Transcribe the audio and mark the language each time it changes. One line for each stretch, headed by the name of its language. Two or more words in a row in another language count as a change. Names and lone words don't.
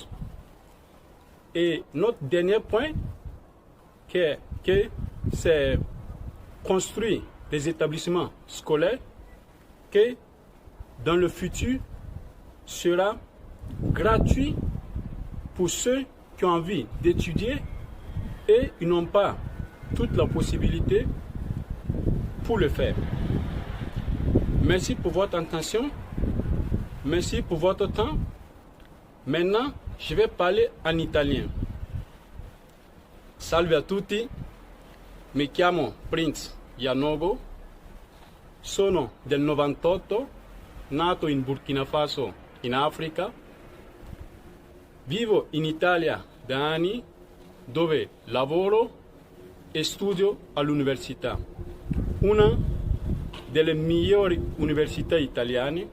French: Et notre dernier point, c'est construire des établissements scolaires qui, dans le futur, sera gratuit pour ceux qui ont envie d'étudier et ils n'ont pas toute la possibilité pour le faire. Merci pour votre attention. Merci pour votre temps. Maintenant, je vais parler en italien.
Italian: Salve a tutti, mi chiamo Prince Yanogo, sono del 98, nato in Burkina Faso, in Africa. Vivo in Italia da anni, dove lavoro e studio all'università, una delle migliori università italiane.